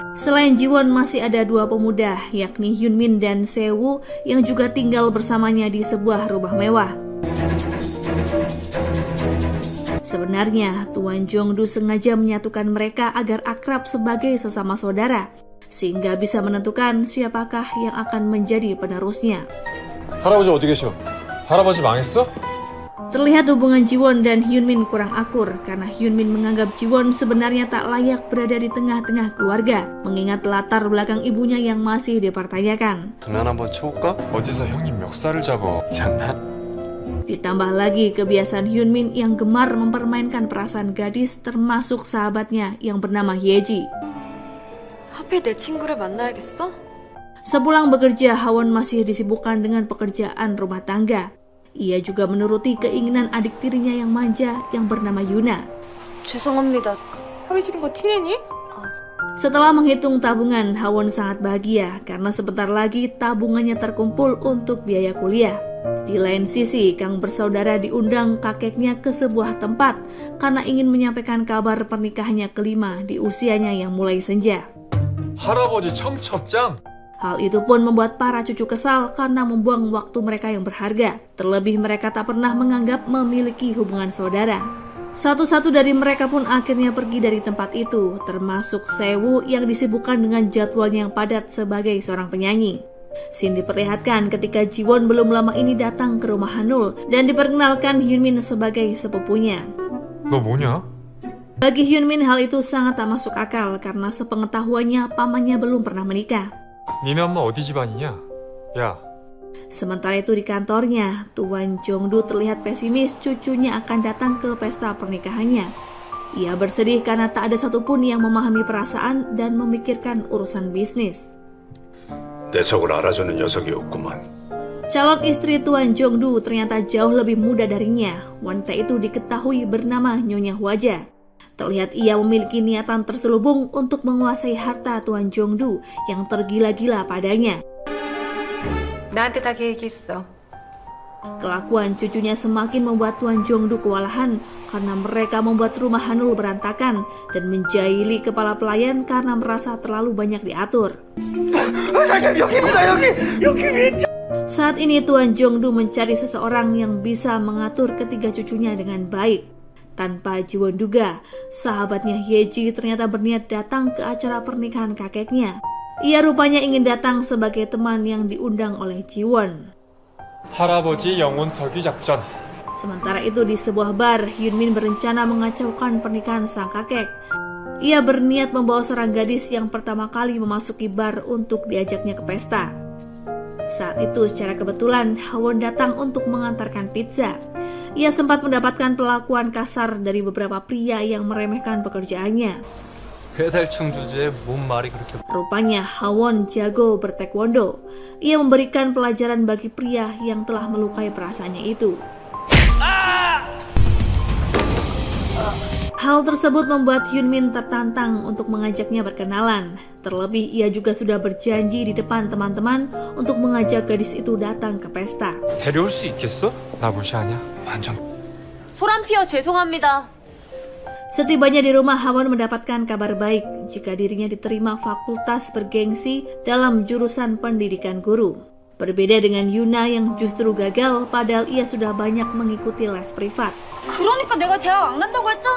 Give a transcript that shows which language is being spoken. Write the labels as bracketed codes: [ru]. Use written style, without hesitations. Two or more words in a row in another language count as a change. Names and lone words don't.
[id] Selain Ji-won, masih ada 2 pemuda, yakni Hyun-min dan Se-woo yang juga tinggal bersamanya di sebuah rumah mewah. Sebenarnya, Tuan Jong-du sengaja menyatukan mereka agar akrab sebagai sesama saudara, sehingga bisa menentukan siapakah yang akan menjadi penerusnya. [ko] 할아버지 어디 계셔? 할아버지 망했어? [id] Terlihat hubungan Ji-won dan Hyun-min kurang akur karena Hyun-min menganggap Ji-won sebenarnya tak layak berada di tengah-tengah keluarga, mengingat latar belakang ibunya yang masih dipertanyakan. [ko] 장난 한번 쳐볼까? 어디서 형님 멱살을 잡어? 장난? [id] Ditambah lagi kebiasaan Hyun-min yang gemar mempermainkan perasaan gadis termasuk sahabatnya yang bernama Hyeji. [ko] 하필 내 친구를 만나야겠어? [id] Sepulang bekerja, Ha-won masih disibukkan dengan pekerjaan rumah tangga. Ia juga menuruti keinginan adik tirinya yang manja yang bernama Yuna. [ko] 죄송합니다. 하기 싫은 거 티내니? [id] Setelah menghitung tabungan, Ha-won sangat bahagia karena sebentar lagi tabungannya terkumpul untuk biaya kuliah. Di lain sisi, Kang bersaudara diundang kakeknya ke sebuah tempat karena ingin menyampaikan kabar pernikahannya kelima di usianya yang mulai senja. [ko] 할아버지 청첩장? [id] Hal itu pun membuat para cucu kesal karena membuang waktu mereka yang berharga. Terlebih mereka tak pernah menganggap memiliki hubungan saudara. Satu-satu dari mereka pun akhirnya pergi dari tempat itu, termasuk Se-woo yang disibukkan dengan jadwalnya yang padat sebagai seorang penyanyi. Scene diperlihatkan ketika Ji-won belum lama ini datang ke rumah Hanul dan diperkenalkan Hyun-min sebagai sepupunya. [ko] 너 뭐냐? [id] Bagi Hyun-min hal itu sangat tak masuk akal karena sepengetahuannya pamannya belum pernah menikah. [ko] 니네 엄마 어디 집안이냐? 야. [id] Sementara itu di kantornya, Tuan Jong-du terlihat pesimis cucunya akan datang ke pesta pernikahannya. Ia bersedih karena tak ada satupun yang memahami perasaan dan memikirkan urusan bisnis. [ko] 내 속을 알아주는 녀석이 없구만. [id] Calon istri Tuan Jong-du ternyata jauh lebih muda darinya. Wanita itu diketahui bernama Nyonya Hwaja. Terlihat ia memiliki niatan terselubung untuk menguasai harta Tuan Jong-du yang tergila-gila padanya. [ko] 나한테 다 계획이 있어. [id] Kelakuan cucunya semakin membuat Tuan Jong-du kewalahan karena mereka membuat rumah Hanul berantakan dan menjahili kepala pelayan karena merasa terlalu banyak diatur. Saat ini Tuan Jong-du mencari seseorang yang bisa mengatur ketiga cucunya dengan baik. Tanpa Ji-won duga, sahabatnya Hyeji ternyata berniat datang ke acara pernikahan kakeknya. Ia rupanya ingin datang sebagai teman yang diundang oleh Ji-won. [ko] 할아버지 영혼 털기 작전. [id] Sementara itu di sebuah bar, Hyun-min berencana mengacaukan pernikahan sang kakek. Ia berniat membawa seorang gadis yang pertama kali memasuki bar untuk diajaknya ke pesta. Saat itu secara kebetulan Ha-won datang untuk mengantarkan pizza. Ia sempat mendapatkan perlakuan kasar dari beberapa pria yang meremehkan pekerjaannya. [ko] 배달충 주제에 뭔 말이 그렇게... [id] Rupanya Ha-won jago bertaekwondo. Ia memberikan pelajaran bagi pria yang telah melukai perasaannya itu. Hal tersebut membuat Hyunmin tertantang untuk mengajaknya berkenalan. Terlebih ia juga sudah berjanji di depan teman-teman untuk mengajak gadis itu datang ke pesta. [ko] 데려올 수 있겠어? 나 무시하냐? 완전 소란 피워 죄송합니다. [id] Setibanya di rumah, Hawon mendapatkan kabar baik jika dirinya diterima fakultas bergengsi dalam jurusan pendidikan guru. Berbeda dengan Yuna yang justru gagal padahal ia sudah banyak mengikuti les privat. [ko] 그러니까 내가 대학 안 간다고 했잖아.